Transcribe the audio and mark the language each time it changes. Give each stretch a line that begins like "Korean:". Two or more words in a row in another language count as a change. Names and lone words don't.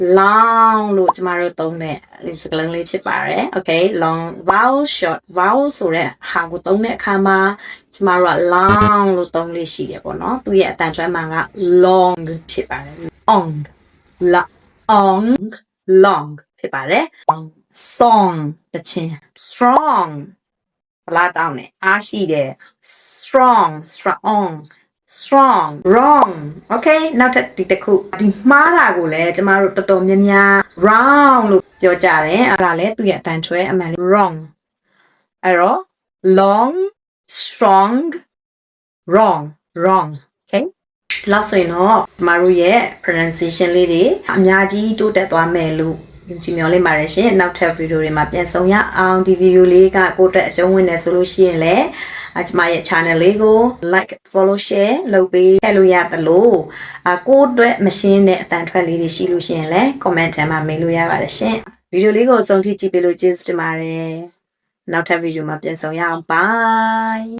Burmese: long လို့ကျမတို့သုံးတဲ့ဒီစကားလုံးလေးဖြစ်ပါတယ် okay
English: long vowel short vowel
Burmese: ဆိုတဲ့ဟာကိုသုံးတဲ့အခါမှာကျမတို့က long လို့သုံးလေးရှိတယ်ပေါ့နော်သူရဲ့အတန်ကျွမ်းမှန်က long ဖြစ်ပါတယ်
English: ong la ong long
Burmese: ဖြစ်ပါတယ် song တခြင်း strong ဘလားတောင်းနေအားရှိတယ် strong
English: wrong okay
Burmese: နောက်ထပ်ဒီတစ်ခုဒီမှားတာကိုလည်းကျမတို့တော်တော်များများ wrong လို့ပြောကြတယ်အဲ့ဒါလည်းသူ့ရဲ့အတန်ချွဲအမှန်လေး wrong အဲ့တော့
English: long strong wrong okay
Burmese: ဒီလောက်ဆိုရင်တော့ကျမတို့ရဲ့ pronunciation လေးတွေအများကြီးတိုးတက် သွားမယ်လို့ကြည့်မျှော်လင့်ပါတယ်ရှင်နောက်ထပ် video တွေမှာပြန်ဆောင်ရအောင်ဒီ video လေးကကိုယ့်အတွက်အကျုံးဝင်တယ်ဆိုလို့ရှိရင်လည်းကျမရဲ့ channel လေးကို
English: like follow share
Burmese: လုပ်ပေးခဲ့လို့ရသလိုကိုယ့်အတွက်မရှင်းတဲ့အတန်ထွက်လေးတွေရှိလို့ရှိရင်လည်း comment ထဲမှာမေးလို့ရပါတယ်ရှင် video လေးကိုအဆုံးထိကြည့်ပေးလို့ကျေးဇူးတင်ပါတယ်နောက်ထပ် video မှာပြန်ဆောင်ရအောင် bye